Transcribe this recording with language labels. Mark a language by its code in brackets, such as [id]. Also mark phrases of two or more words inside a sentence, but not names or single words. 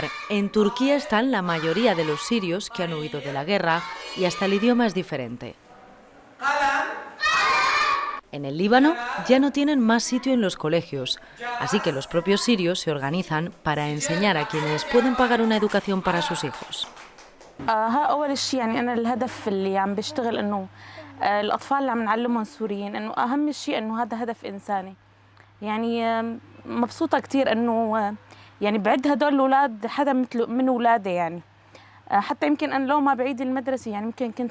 [es] En Turquía están la mayoría de los sirios que han huido de la guerra y hasta el idioma es diferente. En el Líbano ya no tienen más sitio en los colegios, así que los propios sirios se organizan para enseñar a quienes pueden pagar una educación para sus hijos. [ar] أول شيء يعني أنا الهدف اللي عم بشتغل إنه الأطفال اللي عم نعلمهم سوريين إنه أهم شيء إنه هذا هدف إنساني. يعني مبسوطة كتير إنه يعني بعد هدول الأولاد حدا مثل من أولادي يعني حتى يمكن أنا لو ما بعيد المدرسة يعني يمكن كنت